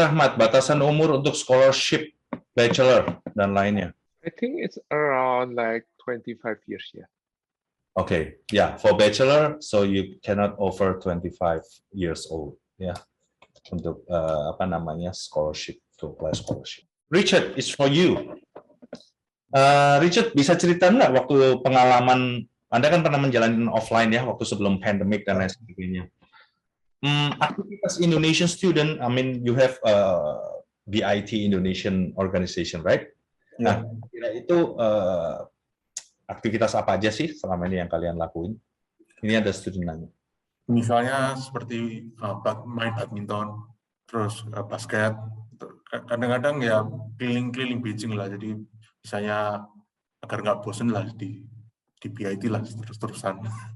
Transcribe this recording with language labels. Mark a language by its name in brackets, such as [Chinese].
[Indonesian] Rahmat, batasan umur untuk scholarship, bachelor, dan lainnya. [English] I think it's around like 25 years, yeah. Okay, yeah, for bachelor, so you cannot over 25 years old, ya, [Indonesian] untuk apa namanya scholarship, [English] to apply scholarship. Richard, it's for you. [Indonesian] Richard, bisa cerita nggak waktu pengalaman Anda kan pernah menjalani offline ya waktu sebelum pandemic dan lain sebagainya. [English] Aktivitas Indonesian student, I mean, you have BIT Indonesian organization, right? [Indonesian] Ya. Nah, kira itu aktivitas apa aja sih selama ini yang kalian lakuin? Ini ada student nanya. Misalnya seperti main badminton, terus basket, kadang-kadang ya keliling-keliling Beijing lah, jadi misalnya agar nggak bosen lah di BIT lah terus-terusan.